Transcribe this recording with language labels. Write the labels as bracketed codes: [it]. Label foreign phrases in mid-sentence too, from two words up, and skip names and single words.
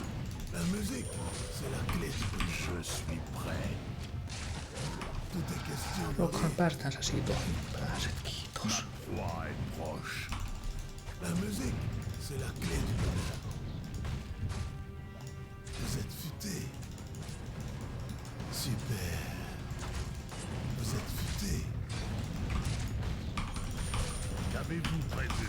[fr] La musique, c'est la clé. Je suis prêt. Tout est question de... [fi] Onkohan päästään sä siitä ohi? Pääset, kiitos. [fr] Ma proie est proche. La musique, c'est la clé du bonheur. Vous êtes futé. Super. Vous êtes futé. Qu'avez-vous prévu?